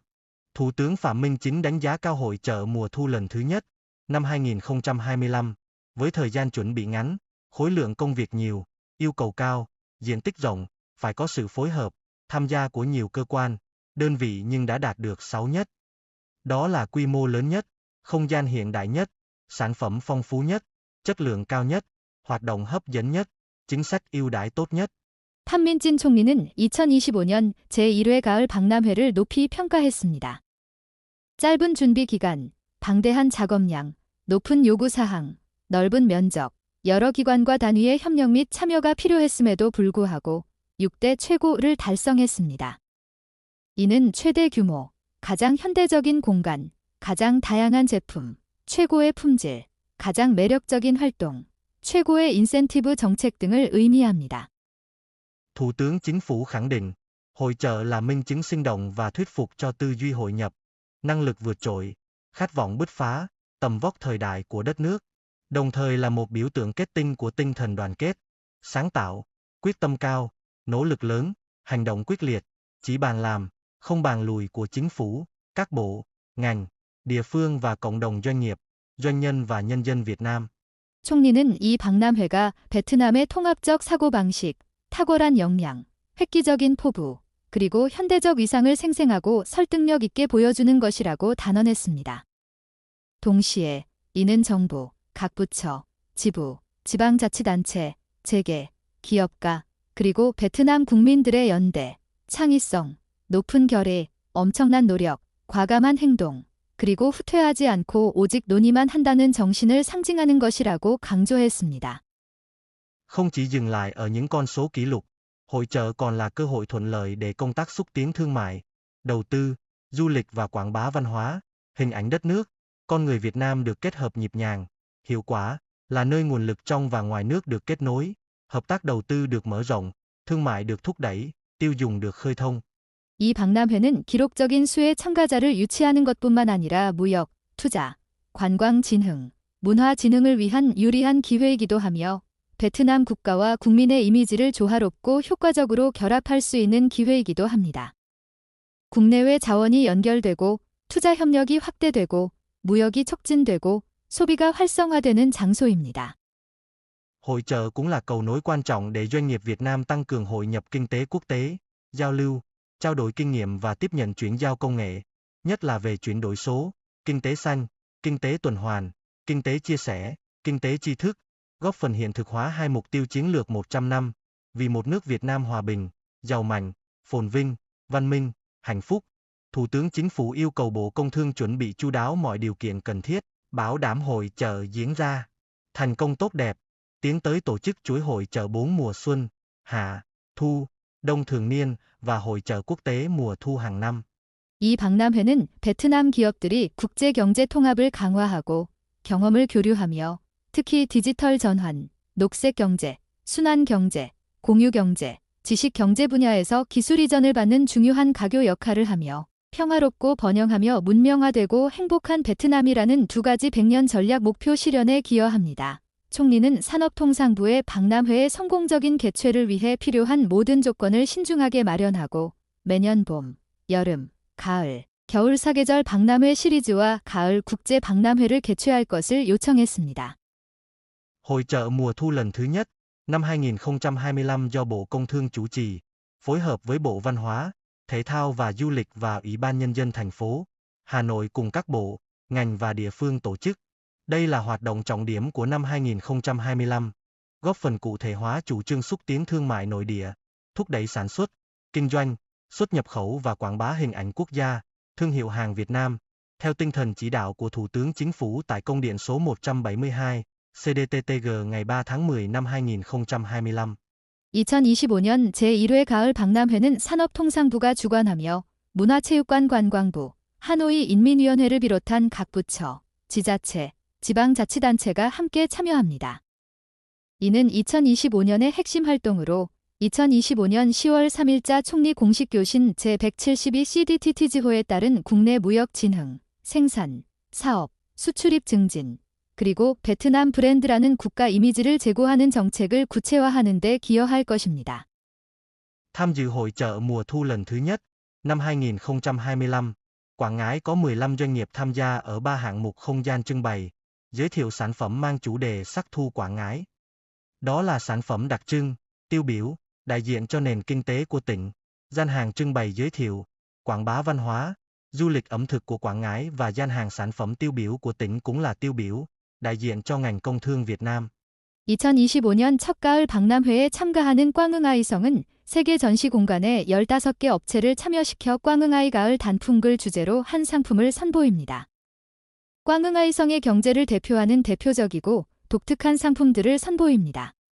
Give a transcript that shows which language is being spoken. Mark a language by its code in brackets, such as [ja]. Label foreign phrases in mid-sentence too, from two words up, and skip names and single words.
[vi] Thủ tướng Phạm Minh Chính đánh giá cao hội chợ mùa thu lần thứ nhất, năm 2025, với thời gian chuẩn bị ngắn, khối lượng công việc nhiều, yêu cầu cao, diện tích rộng, phải có sự phối hợp, tham gia của nhiều cơ quan, đơn vị nhưng đã đạt được 6 nhất. Đó là quy mô lớn nhất, không gian hiện đại nhất, sản phẩm phong phú nhất, chất lượng cao nhất, hoạt động hấp dẫn nhất, chính sách ưu đãi tốt nhất. [ko] 판민진 총리는 2025년 제1회 가을 박람회를 높이 평가했습니다. 짧은 준비 기간, 방대한 작업량, 높은 요구사항, 넓은 면적, 여러 기관과 단위의 협력 및 참여가 필요했음에도 불구하고 6대 최고를 달성했습니다. 이는 최대 규모, 가장 현대적인 공간, 가장 다양한 제품, 최고의 품질, 가장 매력적인 활동, 최고의 인센티브 정책 등을 의미합니다. [vi] Thủ tướng Chính phủ khẳng định, hội chợ là minh chứng sinh động và thuyết phục cho tư duy hội nhập, năng lực vượt trội, khát vọng bứt phá, tầm vóc thời đại của đất nước, đồng thời là một biểu tượng kết tinh của tinh thần đoàn kết, sáng tạo, quyết tâm cao, nỗ lực lớn, hành động quyết liệt, chỉ bàn làm, không bàn lùi của chính phủ, các bộ, ngành, địa phương và cộng đồng doanh nghiệp, doanh nhân và nhân dân Việt Nam. [ko] 총리는 이 박람회가 베트남의 통합적 사고방식, 탁월한 역량, 획기적인 포부, 그리고 현대적 위상을 생생하고 설득력 있게 보여주는 것이라고 단언했습니다. 동시에 이는 정부, 각 부처, 지부, 지방자치단체, 재계, 기업가, 그리고 베트남 국민들의 연대, 창의성, 높은 결의, 엄청난 노력, 과감한 행동, 그리고 후퇴하지 않고 오직 논의만 한다는 정신을 상징하는 것이라고 강조했습니다. [vi] Không chỉ dừng lại ở những con số kỷ lục, hội chợ còn là cơ hội thuận lợi để công tác xúc tiến thương mại, đầu tư, du lịch và quảng bá văn hóa, hình ảnh đất nước, con người Việt Nam được kết hợp nhịp nhàng, hiệu quả, là nơi nguồn lực trong và ngoài nước được kết nối, hợp tác đầu tư được mở rộng, thương mại được thúc đẩy, tiêu dùng được khơi thông. [ko] 이 박람회는 기록적인 수의 참가자를 유치하는 것뿐만 아니라 무역, 투자, 관광 진흥, 문화 진흥을 위한 유리한 기회이기도 하며 베트남 국가와 국민의 이미지를 조화롭고 효과적으로 결합할 수 있는 기회이기도 합니다. 국내외 자원이 연결되고 투자 협력이 확대되고 무역이 촉진되고 소비가 활성화되는 장소입니다. [vi] Hội chợ cũng là cầu nối quan trọng để doanh nghiệp Việt Nam tăng cường hội nhập kinh tế quốc tế, giao lưu, trao đổi kinh nghiệm và tiếp nhận chuyển giao công nghệ, nhất là về chuyển đổi số, kinh tế xanh, kinh tế tuần hoàn, kinh tế chia sẻ, kinh tế tri thức, góp phần hiện thực hóa hai mục tiêu chiến lược 100 năm, vì một nước Việt Nam hòa bình, giàu mạnh, phồn vinh, văn minh, hạnh phúc. Thủ tướng Chính phủ yêu cầu Bộ Công Thương chuẩn bị chu đáo mọi điều kiện cần thiết, bảo đảm hội chợ diễn ra thành công tốt đẹp, tiến tới tổ chức chuỗi hội chợ 4 mùa xuân, hạ, thu, đông thường niên và hội chợ quốc tế mùa thu hàng năm. [ko] 이 박람회는 베트남 기업들이 국제 경제 통합을 강화하고 경험을 교류하며 특히 디지털 전환, 녹색 경제, 순환 경제, 공유 경제, 지식 경제 분야에서 기술 이전을 받는 중요한 가교 역할을 하며 평화롭고 번영하며 문명화되고 행복한 베트남이라는 두 가지 100년 전략 목표 실현에 기여합니다. 총리는 산업통상부의 박람회의 성공적인 개최를 위해 필요한 모든 조건을 신중하게 마련하고 매년 봄, 여름, 가을, 겨울 사계절 박람회 시리즈와 가을 국제 박람회를 개최할 것을 요청했습니다. [vi] Hội chợ mùa thu lần thứ nhất, năm 2025 do Bộ Công Thương chủ trì, phối hợp với Bộ Văn hóa, Thể thao và Du lịch và Ủy ban Nhân dân thành phố Hà Nội cùng các bộ, ngành và địa phương tổ chức. Đây là hoạt động trọng điểm của năm 2025, góp phần cụ thể hóa chủ trương xúc tiến thương mại nội địa, thúc đẩy sản xuất, kinh doanh, xuất nhập khẩu và quảng bá hình ảnh quốc gia, thương hiệu hàng Việt Nam, theo tinh thần chỉ đạo của Thủ tướng Chính phủ tại công điện số 172, CDTTG ngày 3 tháng 10 năm 2025. [ko] 2025년 제1회 가을 박람회는 산업통상부가 주관하며 문화체육관관광부, 하노이 인민위원회를 비롯한 각 부처, 지자체, 지방자치단체가 함께 참여합니다. 이는 2025년의 핵심 활동으로 2025년 10월 3일자 총리 공식 교신 제172 CDTTG호에 따른 국내 무역 진흥, 생산, 사업, 수출입 증진, 그리고 베트남 브랜드라는 국가 이미지를 제고하는 정책을 구체화하는 데 기여할 것입니다. [vi] Tham dự hội chợ mùa thu lần thứ nhất, năm 2025, Quảng Ngãi có 15 doanh nghiệp tham gia ở 3 hạng mục không gian trưng bày, giới thiệu sản phẩm mang chủ đề sắc thu Quảng Ngãi. Đó là sản phẩm đặc trưng, tiêu biểu, đại diện cho nền kinh tế của tỉnh, gian hàng trưng bày giới thiệu, quảng bá văn hóa, du lịch ẩm thực của Quảng Ngãi và gian hàng sản phẩm tiêu biểu của tỉnh cũng là tiêu biểu, đại diện cho ngành công thương Việt Nam. [ko] 2025년 첫 가을 박람회에 참가하는 꽝응아이성은 세계 전시 공간에 15개 업체를 참여시켜 꽝응아이 가을 단풍글 주제로 한 상품을 선보입니다. 꽝응아이성의 경제를 대표하는 대표적이고 독특한 상품들을 선보입니다.